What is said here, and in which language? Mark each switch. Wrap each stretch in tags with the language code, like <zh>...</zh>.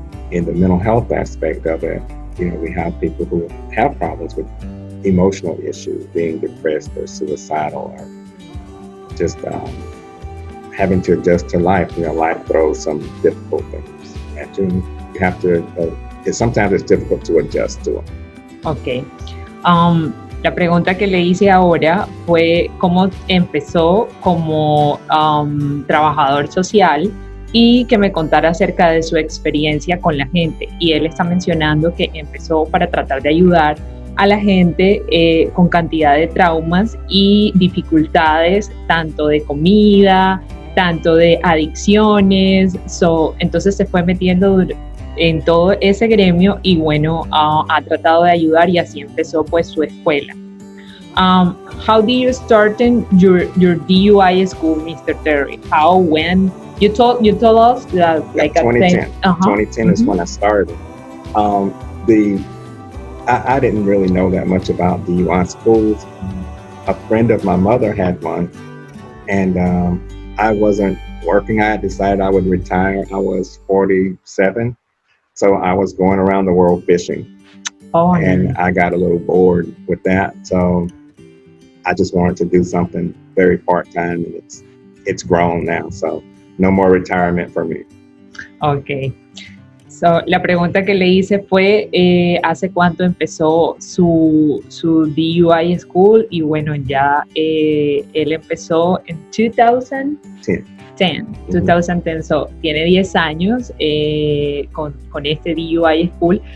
<en>In the mental health aspect of it, we have people who have problems with emotional issues, being depressed or suicidal, or just having to adjust to life. Life throws some difficult things at you. You have to, sometimes it's difficult to adjust to them. Ok.</en> <es>La pregunta que le hice ahora fue cómo empezó como trabajador social y que me contara acerca de su experiencia con la gente. Y él está mencionando que empezó para tratar de ayudar a la gente con cantidad de traumas y dificultades, tanto de comida, tanto de adicciones. Entonces se fue metiendo en todo ese gremio y bueno, ha tratado de ayudar, y así empezó pues su escuela.</es> <en>How did you start in your DUI school, Mr. Terry? How, when? You told us that like 2010. 2010 is when I started. I didn't really know that much about DUI schools. A friend of my mother had one, and I wasn't working. I had decided I would retire. I was 47, so I was going around the world fishing. And I got a little bored with that, so I just wanted to do something very part-time, and it's grown now, so no more retirement for me. Ok.</en> <es>So, la pregunta que le hice fue ¿hace cuánto empezó su DUI school? Y bueno, ya él empezó en 2010. 2010, so tiene 10 años con este DUI School.</es>